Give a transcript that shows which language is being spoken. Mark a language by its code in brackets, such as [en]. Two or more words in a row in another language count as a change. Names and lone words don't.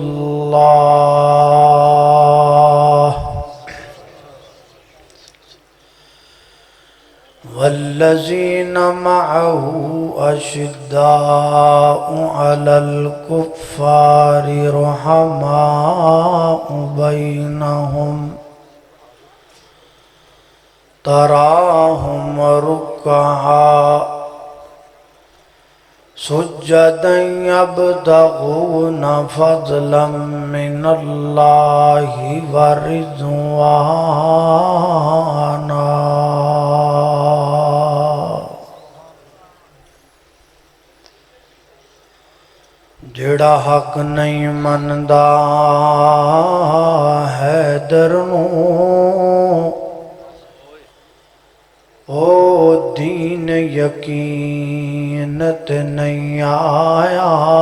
[ar] الله والذين معه أشداء على الكفار رحماء بينهم تراهم ركعا سجدا يبتغون فضلا من الله ورضوانا [pa] جڑا حق نہیں مندا حیدر نوں او دین یقین تے نہیں آیا